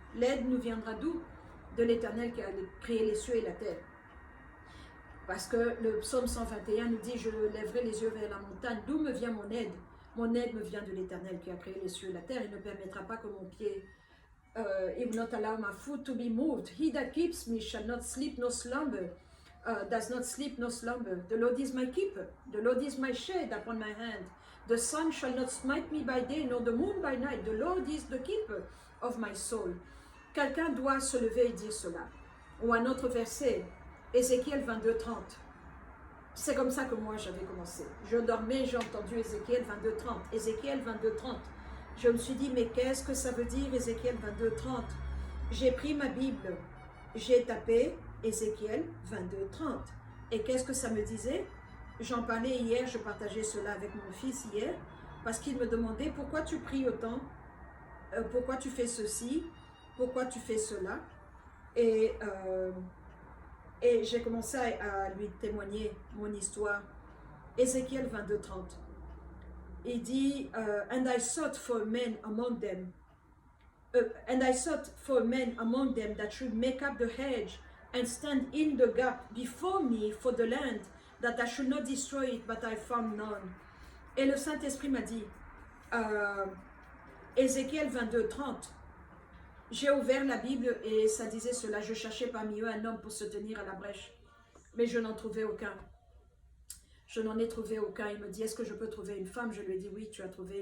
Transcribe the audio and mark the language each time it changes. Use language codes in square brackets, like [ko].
[fr] L'aide nous viendra d'où? De l'Éternel qui a créé les cieux et la terre. Parce que le psaume 121 nous dit, je lèverai les yeux vers la montagne. D'où me vient mon aide? Mon aide me vient de l'Éternel qui a créé les cieux et la terre. Il ne permettra pas que mon pied, [en] he will not allow my foot to be moved. He that keeps me shall not sleep nor slumber. Does not sleep nor slumber. The Lord is my keeper. The Lord is my shade upon my hand. The sun shall not smite me by day, nor the moon by night. The Lord is the keeper of my soul. [fr] Quelqu'un doit se lever et dire cela. Ou un autre verset, Ézéchiel 22, 30. C'est comme ça que moi j'avais commencé. Je dormais, j'ai entendu Ézéchiel 22, 30. Ézéchiel 22, 30. Je me suis dit, mais qu'est-ce que ça veut dire Ézéchiel 22, 30? J'ai pris ma Bible, j'ai tapé Ézéchiel 22, 30. Et qu'est-ce que ça me disait? J'en parlais hier, je partageais cela avec mon fils hier, parce qu'il me demandait pourquoi tu pries autant, pourquoi tu fais ceci, pourquoi tu fais cela. Et, et j'ai commencé à lui témoigner mon histoire. Ézéchiel 22, 30. Il dit, [en] And I sought for men among them, and I sought for men among them that should make up the hedge and stand in the gap before me for the land, that I should not destroy it, but I found none. [fr] Et le Saint-Esprit m'a dit, Ézéchiel 22, 30, j'ai ouvert la Bible et ça disait cela, je cherchais parmi eux un homme pour se tenir à la brèche, mais je n'en trouvais aucun. Je n'en ai trouvé aucun. Il me dit, est-ce que je peux trouver une femme? Je lui ai dit, oui, tu as trouvé.